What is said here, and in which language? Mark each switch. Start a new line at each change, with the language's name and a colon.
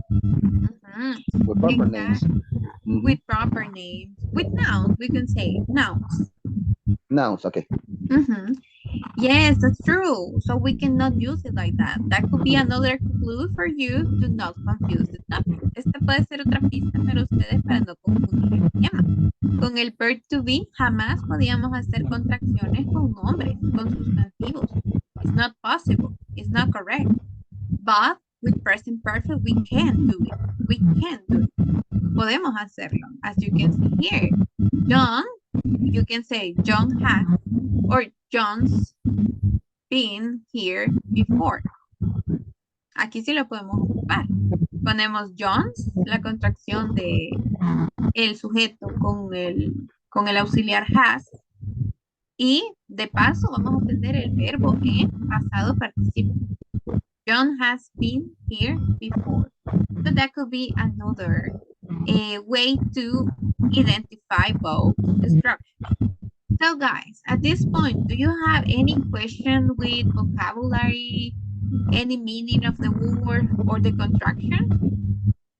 English: Mhm. with proper names. Exactly. With proper names. With nouns, we can say nouns. Nouns. Okay. Yes, that's true. So we cannot use it like that. That could be another clue for you to not confuse the topic.
Spanish: Esta puede ser otra pista para ustedes para no confundir el tema. Con el verb to be jamás podíamos hacer contracciones con nombres, con sustantivos.
English: It's not possible. It's not correct. But with present perfect, we can do it. We can do it.
Spanish: Podemos hacerlo.
English: As you can see here. John, you can say John has or John's been here before.
Spanish: Aquí sí lo podemos ocupar. Ponemos John's, la contracción de el sujeto con el auxiliar has. Y de paso vamos a obtener el verbo en pasado participo.
English: John has been here before. So that could be another way to identify both structures. So guys, at this point, do you have any question with vocabulary, any meaning of the word or the contraction?